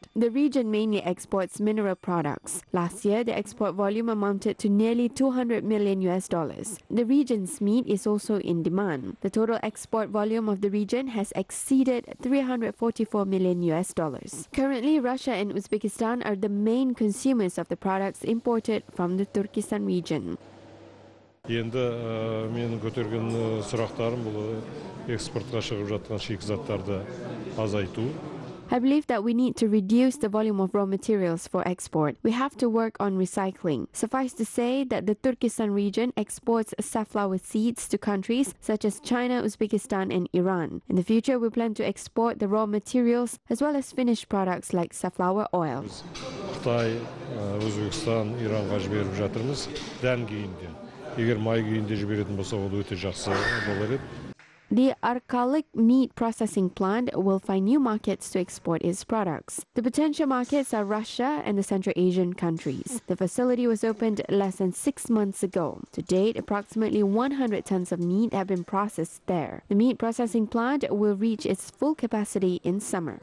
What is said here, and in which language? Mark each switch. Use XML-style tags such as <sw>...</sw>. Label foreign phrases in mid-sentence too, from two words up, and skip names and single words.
<en>The region mainly exports mineral products. Last year, the export volume amounted to nearly $200 million. The region's meat is also in demand. The total export volume of the region has exceeded $344 million. Currently, Russia and Uzbekistan are the main consumers of the products imported from the Turkestan region.</en> <kk>Енді менің көтерген сұрақтарым бұл экспортқа шығып жатқан шикізаттарды азайту.</kk> <en>I believe that we need to reduce the volume of raw materials for export. We have to work on recycling. Suffice to say that the Turkestan region exports safflower seeds to countries such as China, Uzbekistan, and Iran. In the future, we plan to export the raw materials as well as finished products like safflower oil.</en> <kk>Қытай, Өзбекстан, Иранға жіберіп жатырмыз дән күйінде. Егер май күйінде жіберетін болса, ол өте жақсы болар еді.</kk> <en>The Arkalik meat processing plant will find new markets to export its products. The potential markets are Russia and the Central Asian countries. The facility was opened less than 6 months ago. To date, approximately 100 tons of meat have been processed there. The meat processing plant will reach its full capacity in summer.</en>